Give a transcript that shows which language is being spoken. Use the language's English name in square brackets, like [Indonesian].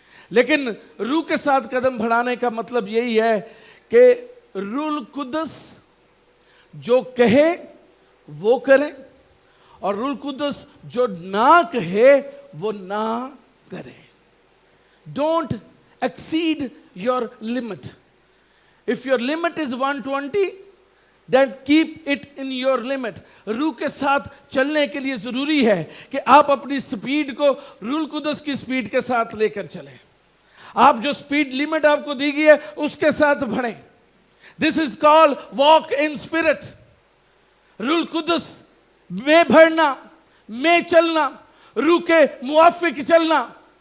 [Hindi] लेकिन रूह के साथ कदम बढ़ाने का मतलब यही है कि रूह कुदस जो कहे वो करें और रूह कुदस जो ना कहे वो ना करें। [English] Don't exceed your limit. If your limit is 120, then keep it in your limit. [Hindi] रूह के साथ चलने के लिए जरूरी है कि आप अपनी स्पीड को रूह कुदस की स्पीड के साथ लेकर चलें। आप जो स्पीड लिमिट आपको दी गई है उसके साथ बढ़ें। [English] This is called walk in spirit. [Hindi] रूह कुदस में बढ़ना, में चलना, रूह के मुआफिक चलना।